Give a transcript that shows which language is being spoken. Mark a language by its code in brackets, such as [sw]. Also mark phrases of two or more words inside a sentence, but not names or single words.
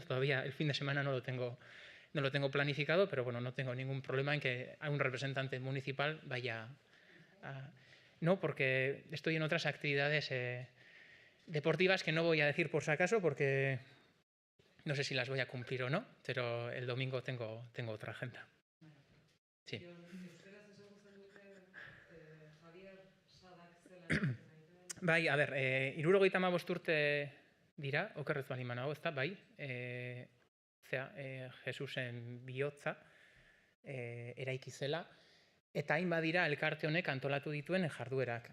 [es] Todavía el fin de semana no lo tengo planificado, pero bueno, no tengo ningún problema en que un representante municipal vaya a... No, porque estoy en otras actividades deportivas que no voy a decir por si acaso, porque no sé si las voy a cumplir o no, pero el domingo tengo otra agenda. Sí. [eu] Bai, [es] a ber, [eu] 75 urte dira, okerrez bali manago, ezta, bai, Jesusen bihotza eraiki zela, Eta hain badira elkarte honek antolatu dituen jarduerak.